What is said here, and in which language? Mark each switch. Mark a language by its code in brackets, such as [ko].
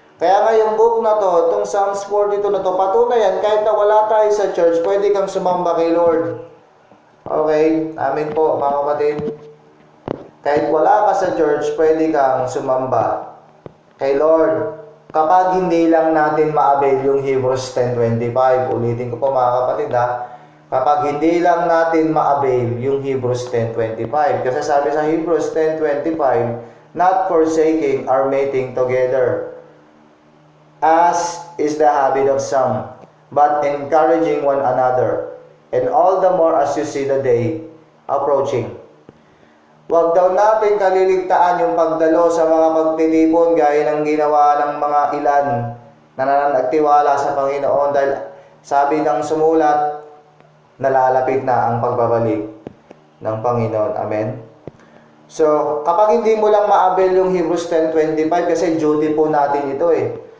[tl] Kaya nga yung book na to, itong Psalms 42 na to, patunay yan, kahit na wala tayo sa church, pwede kang sumamba kay Lord. Okay? Amen po mga kapatid. Kahit wala ka sa church, pwede kang sumamba kay Lord. Kapag hindi lang natin ma-avail yung Hebrews 10:25. Ulitin ko po mga kapatid ha. Kapag hindi lang natin ma-avail yung Hebrews 10:25. Kasi sabi sa [en] Hebrews 10:25, not forsaking our meeting together, as is the habit of some, but encouraging one another, and all the more as you see the day approaching. [tl] Huwag daw natin kaliligtaan yung pagdalo sa mga pagtitipon gaya ng ginawa ng mga ilan na nananagtiwala sa Panginoon dahil sabi ng sumulat, nalalapit na ang pagbabalik ng Panginoon. Amen? So, kapag hindi mo lang ma-avail yung Hebrews 10:25 kasi duty po natin ito eh.